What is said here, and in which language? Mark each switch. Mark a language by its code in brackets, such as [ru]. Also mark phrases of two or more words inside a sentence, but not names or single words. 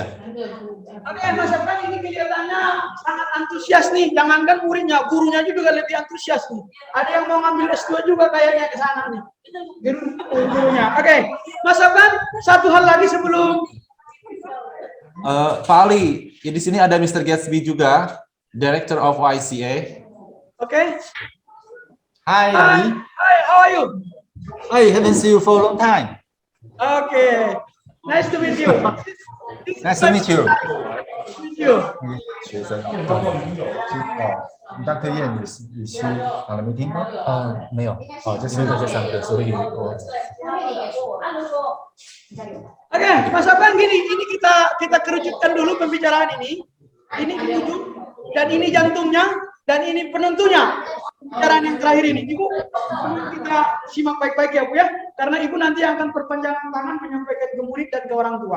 [id] Oke, Mas Afgan ini kelihatannya sangat antusias nih. Jangankan muridnya, gurunya juga lebih antusias nih. Ada yang mau ngambil S2 juga kayaknya ke sana nih. Gurunya. Oke, Mas Afgan, satu hal lagi sebelum Pak Ali, ya di sini ada Mr. Gatsby juga, [en] Director of YCA. Oke. Hi, Ali. Hi, how are you? I haven't seen you for a long time. Okay. Nice to meet you. Nice to meet you. Meet you. [zh] 学生，Dr. Yan 也是了没听过？没有，就是在上课，所以我。 [id] Oke, Mas Afgan gini, ini kita kerucutkan dulu pembicaraan ini. Ini ujung dan ini jantungnya dan ini penentunya. Pembicaraan yang terakhir ini, Ibu, kita simak baik-baik ya Bu ya, karena Ibu nanti akan perpanjangan tangan menyampaikan ke murid dan ke orang tua.